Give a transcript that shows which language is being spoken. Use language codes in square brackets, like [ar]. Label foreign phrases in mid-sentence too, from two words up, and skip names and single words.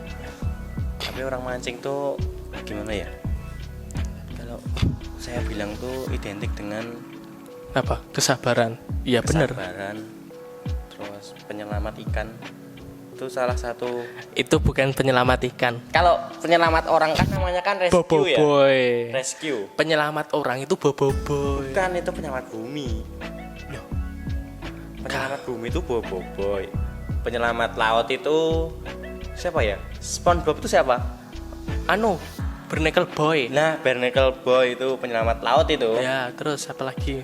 [id] Tapi orang mancing tuh gimana ya? Kalau saya bilang tuh identik dengan Apa? Kesabaran. Iya benar. kesabaran, terus penyelamat ikan. Itu salah satu. Itu bukan penyelamat ikan. Kalau penyelamat orang kan namanya kan rescue Bobo ya. boy. Rescue. Penyelamat orang itu bobo boy. Bukan, itu penyelamat bumi. Loh, Penyelamat bumi itu boy. Penyelamat laut itu siapa ya? SpongeBob itu siapa? anu Barnacle Boy. Nah, Barnacle Boy itu penyelamat laut itu. Ya, terus apa lagi?